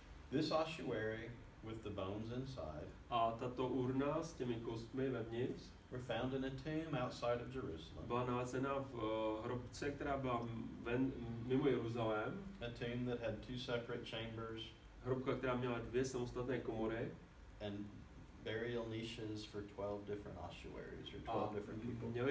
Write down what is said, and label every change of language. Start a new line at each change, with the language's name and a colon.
English: This ossuary with the bones inside
Czech: A tato urna s těmi kostmi vevnitř
English: were found in a tomb outside of Jerusalem.
Czech: byla nalezena v hrobce, která byla mimo Jeruzalém.
English: A tomb that had 2 separate chambers
Czech: Hrobka, která měla 2 samostatné komory
English: and burial niches for 12 different ossuaries or 12 different people.